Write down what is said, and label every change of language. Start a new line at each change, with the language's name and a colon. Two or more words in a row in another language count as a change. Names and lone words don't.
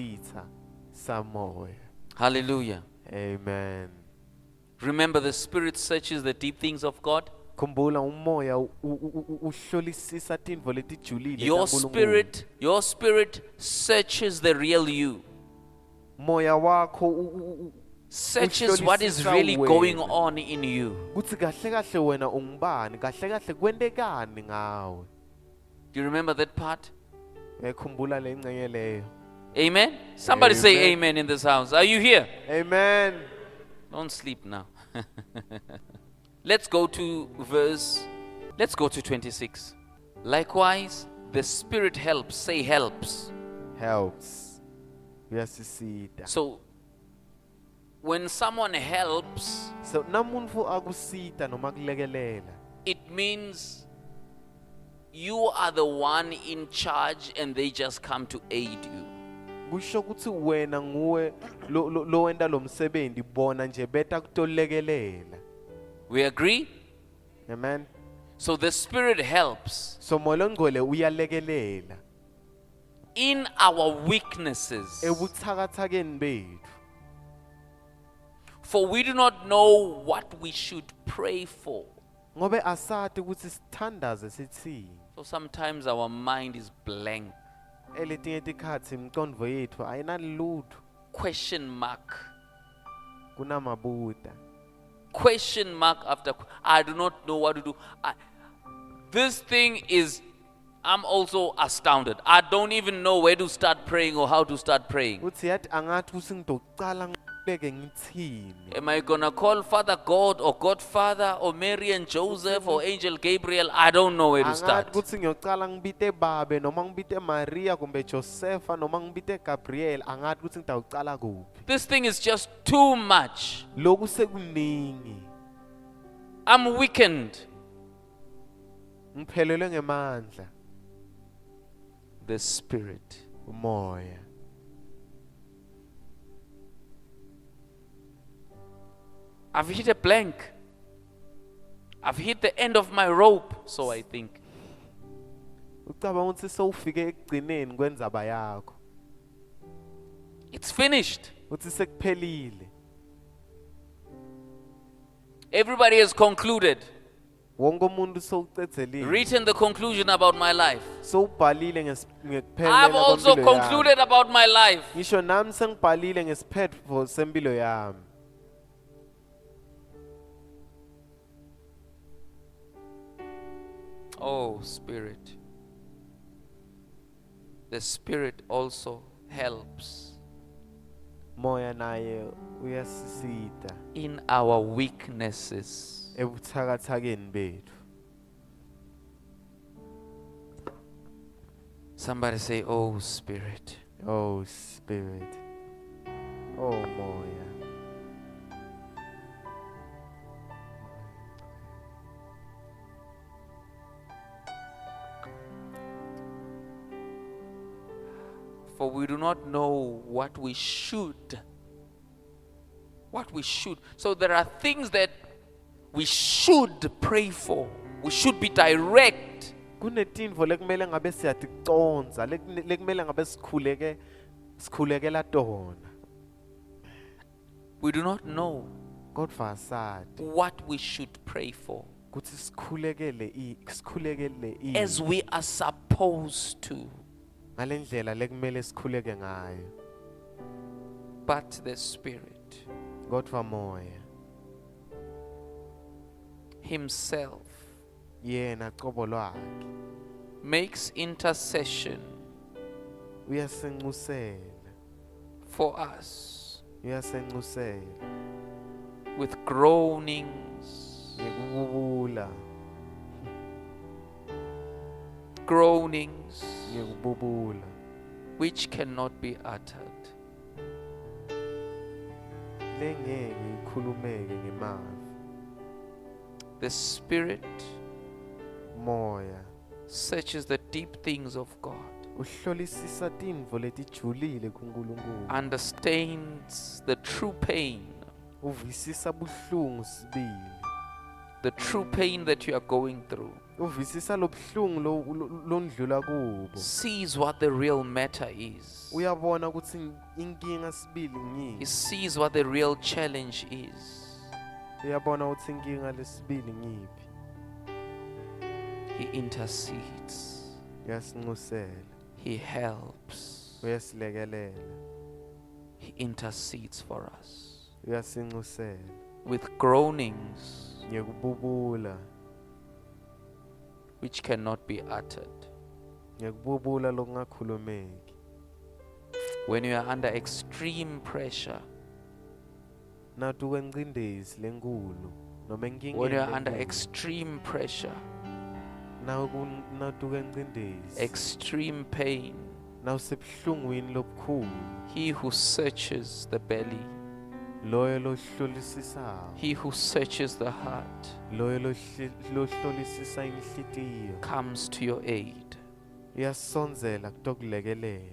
Swati: inyama isitha samoya. Hallelujah. Amen.
English: Remember, the Spirit searches the deep things of God.
Swati: Khumbula umoya uhlolisisa tintfo letijulile
English: Your
Swati: taNkulunkulu.
English: spirit searches the real you.
Swati: Moya wakho
English: Searches what is
Swati: uhlolisisa
English: really going
Swati: wena.
English: on in you.
Swati: Kutsi kahle kahle wena ungubani, kahle kahle kwentekani ngawe.
English: Do you remember that part?
Swati: Khumbula le ngcenye leyo.
English: Amen? Somebody say Amen. amen in this house. Are you here? Amen. Don't sleep now. Let's go to 26. Likewise, the Spirit helps. Say helps.
Swati: Helps. Uyasisita.
English: So, when someone helps,
Swati: So namuntu akusita noma kulekelela.
English: it means you are the one in charge and they just come to aid you.
Swati: Kusho ukuthi wena nguwe lo wenda lo msebenzi bona nje beta kutolekelela.
English: We agree? Amen. So the Spirit helps
Swati: So Moya Ngcwele uyalekelela
English: in our weaknesses.
Swati: ebuthakathakeni bethu.
English: For we do not know what we should pray for.
Swati: Ngobe asati ukuthi sithandaze sithini.
English: So sometimes our mind is blank.
Swati: Eletinye tikhathi imicondvo yethu ayinalutho.
English: Question mark.
Swati: Kunamabuta.
English: Question mark after. I do not know what to do. This thing is, I'm also astounded. I don't even know where to start praying or how to start praying.
Swati: Uthi yathi angathi ukuthi ngidocala ngibeke ngithini.
English: Am I gonna call Father God or Godfather or Mary and Joseph or Angel Gabriel? I don't know where to
Swati: Angathi
English: start.
Swati: ukuthi ngiyocala ngibite babe noma ngibite Maria kumbe Josepha noma ngibite Gabriel angathi ukuthi ngidawucala kuphi.
English: This thing is just too much.
Swati: Lokhu sekuningi.
English: I'm weakened.
Swati: Ngiphelelwe ngemandla.
English: The Spirit.
Swati: Umoya.
English: I've hit a blank. I've hit the end of my rope, so I think.
Swati: Ucabanga ukuthi sewufike ekugcineni kwendzaba yakho.
English: It's finished.
Swati: Uthi sekuphelile.
English: Everybody has concluded,
Swati: Wonke umuntu sewucedzelile.
English: written the conclusion about my life.
Swati: Sewubhalile ngekuphelela
English: I've also
Swati: kwempilo yami.
English: concluded about my life.
Swati: Ngisho nami sengibhalile ngesiphetho sempilo yami.
English: Oh, Spirit. The Spirit also helps
Swati: Moya naye uyasisita
English: in our weaknesses.
Swati: ebuthakathakeni bethu.
English: Somebody say, oh, Spirit. Oh Spirit. Oh Moya. For we do not know what we should. What we should. So there are things that we should pray for. We should be direct.
Swati: Kunetintfo lekumele ngabe siyaticonza, lekumele ngabe sikhulekela tona.
English: We do not know
Swati: Kodwa asati
English: what we should pray for
Swati: kutsi sikhulekele
English: as we are supposed to.
Swati: ngalendlela lekumele sikhuleke ngayo.
English: But the Spirit
Swati: Kodwa Moya
English: Himself
Swati: yena qobo lwakhe
English: makes intercession
Swati: uyasenxusela,
English: for us
Swati: uyasenxusela
English: with groanings,
Swati: ngekububula,
English: groanings
Swati: ngekububula
English: which cannot be uttered.
Swati: lengeke ikhulumeke ngemali.
English: The Spirit
Swati: Moya
English: searches the deep things of God,
Swati: uhlolisisa tintfo letijulile kuNkulunkulu,
English: understands the true pain
Swati: uvisisa buhlungu sibili
English: the true pain that you are going through,
Swati: uvisisa lobuhlungu londlula kubo,
English: sees what the real matter is.
Swati: uyabona ukuthi inkinga sibili
English: He
Swati: ngiyini,
English: sees what the real challenge is.
Swati: uyabona ukuthi inkinga lesibili ngiyiphi.
English: He intercedes.
Swati: Uyasinxusela,
English: He helps.
Swati: uyasilekelela,
English: He intercedes for us
Swati: uyasinxusela
English: with groanings
Swati: ngekububula,
English: which cannot be uttered.
Swati: ngekububula lokungakhulumeki.
English: When you are under extreme pressure,
Swati: Nathi kwencindezi lenkulu noma
English: when you are
Swati: enkingeni
English: under
Swati: lenkulu,
English: extreme pressure,
Swati: nathi kwencindezi,
English: extreme pain,
Swati: nawusebuhlungwini lobukhulu,
English: he who searches the belly,
Swati: loyo lohlolisisayo,
English: he who searches the heart,
Swati: loyo lohlolisisa inhlitiyo,
English: comes to your aid.
Swati: uyasonzela kutokulekelela,